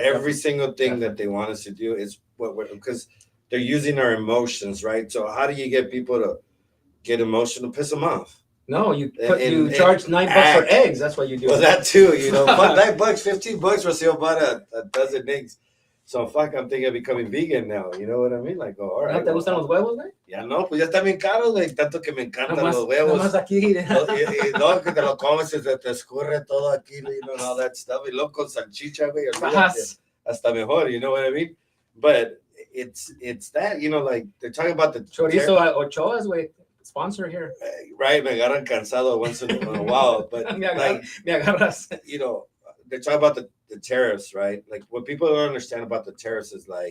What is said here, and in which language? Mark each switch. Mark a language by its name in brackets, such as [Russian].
[English] every single thing that they want us to do is because they're using our emotions, right? So how do you get people to get emotional? Piss them off. No, you charge $9 for eggs. That's what you do. Well, that too, fuck $9, $15 for sale about a dozen eggs. So fuck, I'm thinking of becoming vegan now. You know what I mean? Like, all right. [Spanish] ¿Te gustan los huevos, güey? Ya no, pues ya están bien caros, güey. Tanto que me encantan los huevos. Nomás aquí. No, que te lo comes y te escurre todo aquí, [English] and all that stuff. [Spanish] Y luego con salchicha, güey. Hasta mejor, [English] you know what I mean? But it's that, like, they're talking about the [Spanish] chorizo ochoas, güey. [English] Sponsor here. Right, [Spanish] me agarran cansado [English] once in a while, but [Spanish] me agarras. [English] They're talking about the tariffs, right? Like, what people don't understand about the tariffs is like